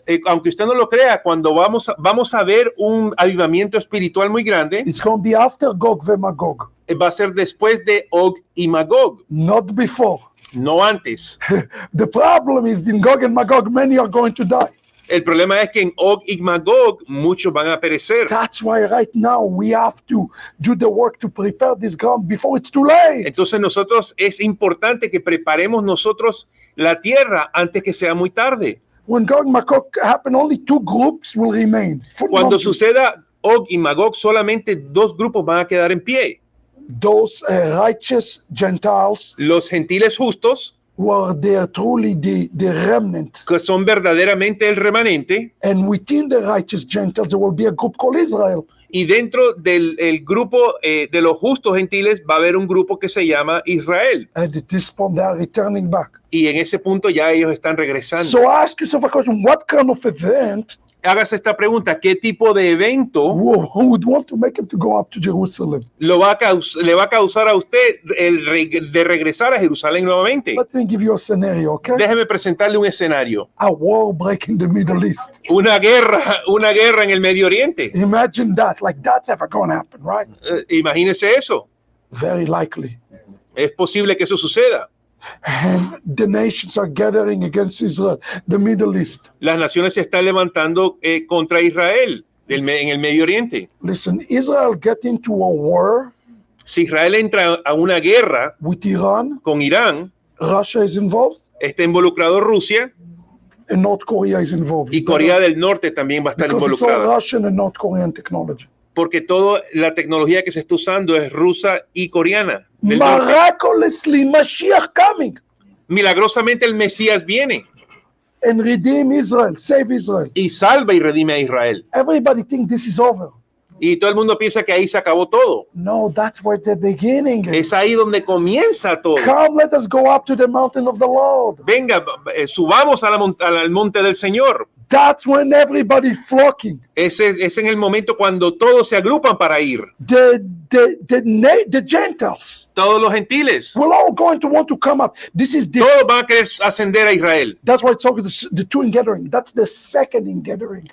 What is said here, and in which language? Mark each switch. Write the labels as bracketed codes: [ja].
[es] Aunque usted no lo crea, cuando vamos a ver un avivamiento espiritual muy grande, [en] it's going to be after Gog and Magog, [es] va a ser después de Og y Magog, [en] not before. [es] no antes. [en] The problem is in Gog and Magog, many are going to die. [es] El problema es que en Og y Magog muchos van a perecer. [en] That's why right now we have to do the work to prepare this ground before it's too late. [es] Entonces es importante que preparemos nosotros la tierra antes que sea muy tarde. [en] When Gog and Magog happen, only two groups will remain. [es] Cuando suceda Og y Magog, solamente dos grupos van a quedar en pie. [en] Those righteous Gentiles [es] Los gentiles justos [en] who are there truly the remnant. [es] que son verdaderamente el remanente, [en] And within the righteous Gentiles, there will be a group called Israel. [es] y dentro del el grupo de los justos gentiles va a haber un grupo que se llama Israel. [en] And at this point, they are returning back. [es] Y en ese punto ya ellos están regresando. [en] So ask yourself a question, what kind of event [es] Hágase esta pregunta: ¿qué tipo de evento [en] who would want to make him to go up to Jerusalem? [es] le va a causar a usted de regresar a Jerusalén nuevamente? [en] Let me give you a scenario, okay? [es] Déjeme presentarle un escenario. [en] A war break in the Middle East. [es] Una guerra en el Medio Oriente. [en] Imagine that, like that's ever going to happen, right? [es] Imagínese eso. [en] Very likely. [es] Es posible que eso suceda. [en] And the nations are gathering against Israel, the Middle East. [es] Las naciones se están levantando contra Israel en el Medio Oriente. [en] Listen, Israel get into a war [es] Si Israel entra a una guerra [en] with Iran, [es] con Irán, [en] Russia is involved, [es] está involucrado Rusia, [en] and North Korea is involved. [es] y Corea del Norte también va a estar [en] Because it's all [es] involucrada. [en] Russian and North Korean technology. [es] Porque toda la tecnología que se está usando es rusa y coreana. Del norte. [en] Miraculously, Mashiach coming [es] Milagrosamente el Mesías viene [en] and redeem Israel, save Israel. [es] y salva y redime a Israel. [en] Everybody think this is over. [es] Y todo el mundo piensa que ahí se acabó todo. [en] No, that's where the beginning is. [es] Es ahí donde comienza todo. [en] Come, let us go up to the mountain of the Lord. [es] Venga, subamos al monte del Señor. [en] That's when everybody flocking. [es] Ese es en el momento cuando todos se agrupan para ir. [en] The Gentiles [es] Todos los gentiles. [en] will all going to want to come up. This is the. [es] Todos van a querer ascender a Israel. [en] That's why it's talking the two in gathering. That's the second in gathering.